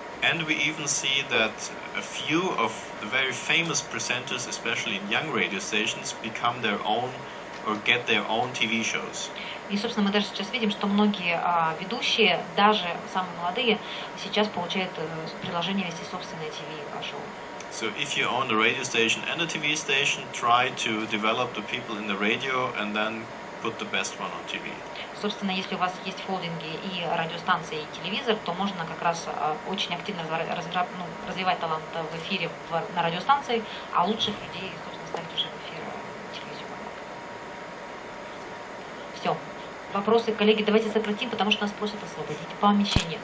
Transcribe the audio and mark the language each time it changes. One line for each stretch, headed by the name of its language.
English: And we even see that a few of the very famous presenters, especially in young radio stations, become their own or get their own TV shows.
Russian: И, собственно, мы даже сейчас видим, что многие ведущие, даже самые молодые, сейчас получают предложение вести собственное ТВ-шоу.
English: So if you own a radio station and a TV station, try to develop the people in the radio and then put the best one on TV.
Russian: Собственно, если у вас есть холдинги и радиостанции, и телевизор, то можно как раз очень активно развивать талант в эфире на радиостанции, а лучших людей, собственно, ставить уже в эфир телевизионный. Все. Вопросы, коллеги, давайте сократим, потому что нас просят освободить помещение.